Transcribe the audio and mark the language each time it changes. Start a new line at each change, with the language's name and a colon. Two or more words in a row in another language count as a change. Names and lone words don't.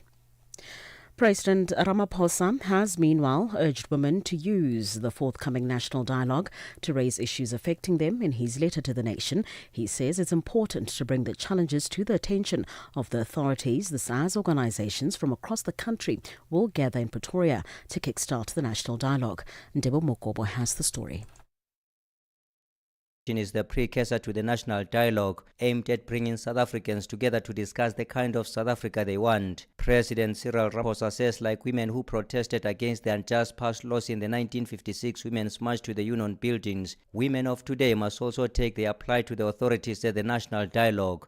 English: President Ramaphosa has meanwhile urged women to use the forthcoming national dialogue to raise issues affecting them. In his letter to the nation, he says it's important to bring the challenges to the attention of the authorities, this as organisations from across the country will gather in Pretoria to kickstart the national dialogue. Ndebo Mokobo has the story. Is the precursor to the national dialogue aimed at bringing South Africans together to discuss the kind of South Africa they want. President Cyril Ramaphosa says, like women who protested against the unjust past laws in the 1956 Women's March to the Union buildings, women of today must also take their plight to the authorities at the national dialogue.